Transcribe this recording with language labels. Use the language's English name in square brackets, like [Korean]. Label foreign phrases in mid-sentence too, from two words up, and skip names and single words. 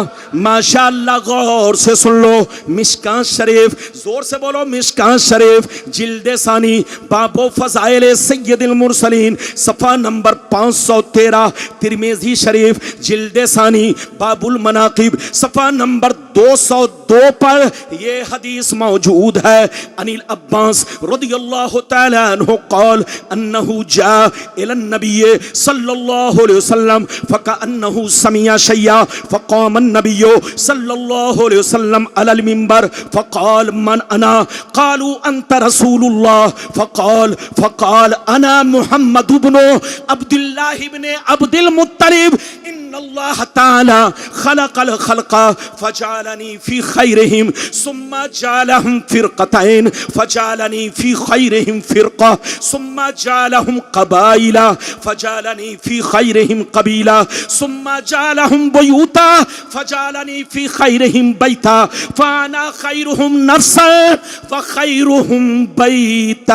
[Hindi] माशाअल्लाह, गौर से सुन लो। मिशकात शरीफ, जोर से बोलो मिशकात शरीफ, जिल्दे सानी, बाबो फज़ाइल सय्यदुल मुरसलीन, सफ़ा नंबर 513। तिरमिज़ी शरीफ, जिल्दे सानी, बाबुल मनाकिब, सफ़ा नंबर 202 पर यह हदीस मौजूद है। [Arabic] عن العباس رضي الله تعالى عنه قال إنه جاء إلى النبي صلى الله عليه وسلم فكأنه سمع شيئا فقام النبي صلى الله عليه وسلم على المنبر فقال من أنا قالوا أنت رسول الله فقال أنا محمد بن عبد الله بن عبد المطلب إن الله تعالى خلق الخلق فجعلني في خيرهم ثم جعلهم فرقتين فجعلني في خيرهم فرقة ثم جعلهم قبائل فجعلني في خيرهم قبيلة ثم جعلهم بيوتا فجعلني في خيرهم بيتا فأنا خيرهم نفسا وخيرهم بيتا.